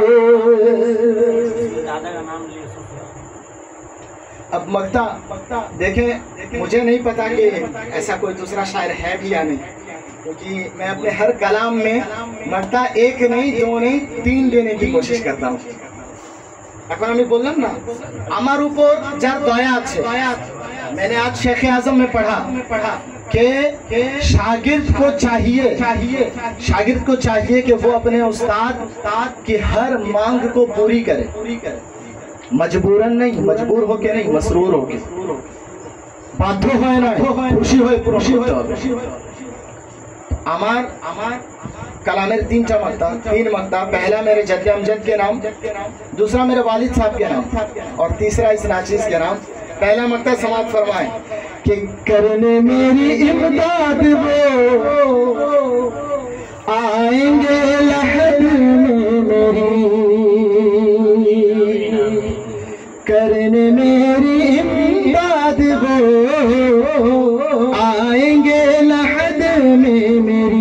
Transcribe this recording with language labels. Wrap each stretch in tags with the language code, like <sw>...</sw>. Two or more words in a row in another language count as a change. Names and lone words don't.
<ur>اب مقطع دیکھیں, مجھے نہیں پتا کہ ایسا کوئی دوسرا شاعر ہے بھی یا نہیں, کیونکہ میں اپنے ہر کلام میں مقطع ایک نہیں, دو نہیں, 3 دینے کی کوشش کرتا ہوں.</ur> <bn>এখন আমি বললাম না আমার উপর যার দয়া আছে.</bn> <ur>میں نے آج شیخ اعظم میں پڑھا کہ شاگرد کو چاہیے کہ وہ اپنے استاد کی ہر مانگ کو پوری کرے, مجبوراً نہیں, مجبور ہو کے نہیں, مسرور ہو کے.</ur> <bn>বাধ্য হয় না, খুশি হয়ে করতে হবে. আমার کلامر 3 مقطع.</bn> <ur>پہلا میرے جد امجد کے نام, دوسرا میرے والد صاحب کے نام, اور تیسرا اس ناچیز کے نام. پہلا مقطع سماعت فرمائیں کہ کرنے میری امداد وہ آئیں گے لحد میں میری, کرنے میری امداد وہ آئیں گے لحد میں میری.</ur>